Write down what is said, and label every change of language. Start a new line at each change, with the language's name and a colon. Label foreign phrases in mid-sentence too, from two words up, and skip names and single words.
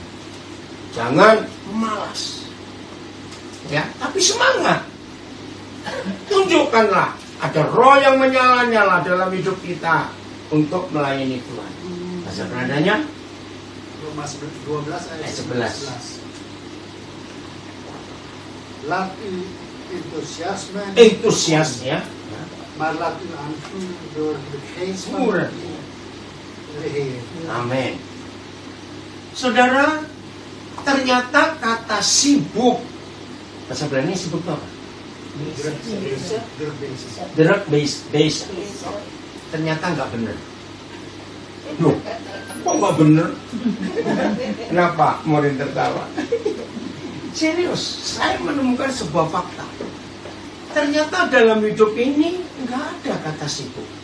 Indonesian: Jangan malas. Ya, tapi semangat. Tunjukkanlah ada roh yang menyala-nyala dalam hidup kita untuk melayani Tuhan. Bahasa Belandanya Roma 12 ayat 11.
Dutch: Laat u enthousiasme,
Indonesian: ya.
Dutch: maar laat u aanvuren door de geest van
Indonesian: Murah.
Dutch: de Heer.
Indonesian: Amin. Saudara, ternyata kata sibuk, bahasa Belanda sibuk itu apa?
Dutch: Druk bezig.
Indonesian: Ternyata nggak benar. Loh, kok nggak benar? Kenapa? Murid tertawa. Serius, saya menemukan sebuah fakta. Ternyata dalam hidup ini nggak ada kata sibuk.